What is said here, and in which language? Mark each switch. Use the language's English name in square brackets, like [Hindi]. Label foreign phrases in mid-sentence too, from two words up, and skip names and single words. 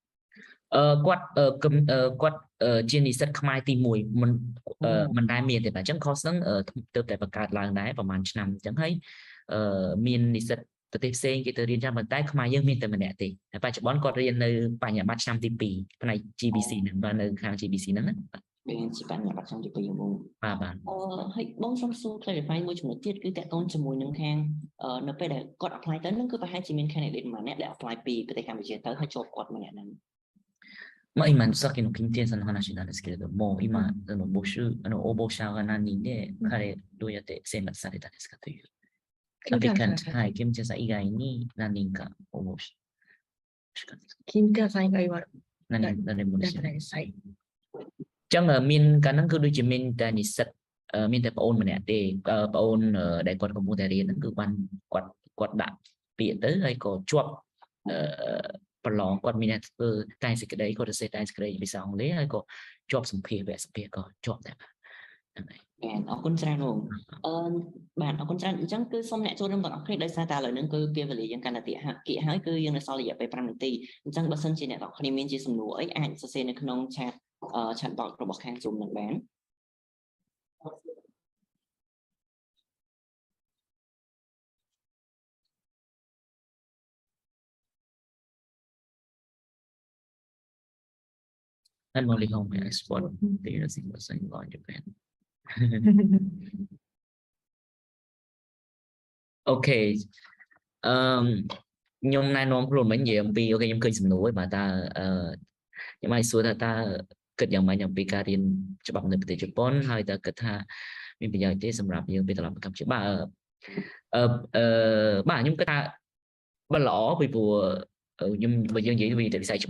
[Khmer] គាត់ជានិស្សិតខ្មែរទី1មិនដែលមានទេបាទអញ្ចឹង course ហ្នឹងទើបតែបង្កើតឡើងដែរប្រហែលឆ្នាំអញ្ចឹងហើយមាននិស្សិតប្រទេសផ្សេងគេទៅរៀនចាំប៉ុន្តែខ្មែរយើងមានតែម្នាក់ទេហើយបច្ចុប្បន្នគាត់រៀននៅបញ្ញាបត្រឆ្នាំទី2ផ្នែក GBC ហ្នឹងបាទនៅខាង GBC ហ្នឹងណា មានជាបញ្ញាបត្រឆ្នាំទី2បង បាទ ហើយបងសូមសួរ clarify មួយចំណុចទៀតគឺតកតូនជាមួយនឹងខាងនៅពេលដែលគាត់ apply ទៅហ្នឹងគឺប្រហែលជាមាន candidate ម្នាក់ដែល apply ពីប្រទេសកម្ពុជាទៅហើយជាប់គាត់ម្នាក់ហ្នឹង [Japanese] まあ今さっきの金天さんの話なんですけれども、今募集応募者が何人で、彼どうやって選抜されたんですかという。アピカント、はい、金天さん以外に何人か応募し。金天さん以外は誰もですね。はい。 [Khmer] ចឹងមានកាលហ្នឹងគឺដូចជាមានតែនិស្សិតមានតែបងអូនម្នាក់ទេបងអូនដែលគាត់កំពុងតែរៀនហ្នឹងគឺបានគាត់ដាក់ពាក្យទៅហើយក៏ជាប់ប្រឡងគាត់មានអ្នកធ្វើតែសេចក្តីគាត់ទៅសេតែសេចក្តីភាសាអង់គ្លេសហើយក៏ជាប់សម្ភារវគ្គសម្ភារក៏ជាប់ដែរបាទហ្នឹងហើយ អរគុណច្រើនបងបាទអរគុណច្រើនអញ្ចឹងគឺសូមអ្នកចូលរួមទាំងអស់គ្នាដោយសារតែឥឡូវហ្នឹងគឺពេលវេលាយើងកាន់តែគៀកហើយគឺយើងនៅសល់រយៈពេល5នាទីអញ្ចឹងបើសិនជាអ្នកទាំងអស់គ្នាមានជាសំណួរអីអាចសរសេរនៅក្នុង [English] chat box [Khmer] របស់ខាង Zoom នឹងបាន [English] I'm only home I export the single single in Japan. Okay. [Khmer] ខ្ញុំណែនាំខ្លួនមិញនិយាយអំពីអូខេខ្ញុំឃើញសំណួរបាទតើខ្ញុំអាចសួរថាតើគិតយ៉ាងម៉េចអំពីការរៀនច្បាប់នៅប្រទេសជប៉ុនហើយតើគិតថាមានប្រយោជន៍ទេសម្រាប់យើងពេលត្រឡប់មកកម្ពុជាបាទបាទខ្ញុំគិតថាបើល្អពីព្រោះខ្ញុំបើយើងនិយាយពីវិស័យច្បា